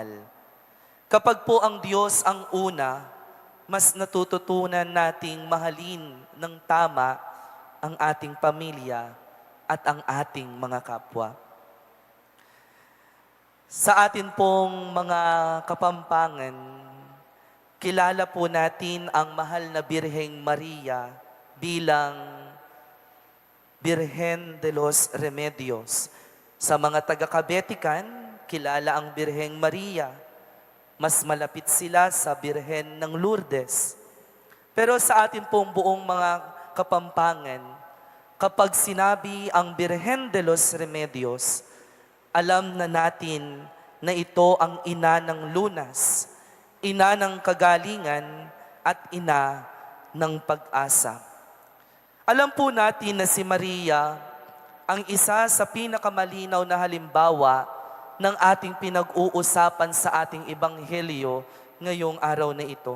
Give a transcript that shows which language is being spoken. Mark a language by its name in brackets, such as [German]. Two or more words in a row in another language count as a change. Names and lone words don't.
[Filipino] Kapag po ang Diyos ang una, mas natututunan nating mahalin ng tama ang ating pamilya at ang ating mga kapwa. Sa atin pong mga Kapampangan, kilala po natin ang mahal na Birheng Maria bilang Birhen de los Remedios. Sa mga taga-Kabetikan, kilala ang Birheng Maria. Mas malapit sila sa Birhen ng Lourdes. Pero sa atin pong buong mga Kapampangan, kapag sinabi ang Birhen de los Remedios, alam na natin na ito ang ina ng lunas, ina ng kagalingan, at ina ng pag-asa. Alam po natin na si Maria ang isa sa pinakamalinaw na halimbawa ng ating pinag-uusapan sa ating ebanghelyo ngayong araw na ito.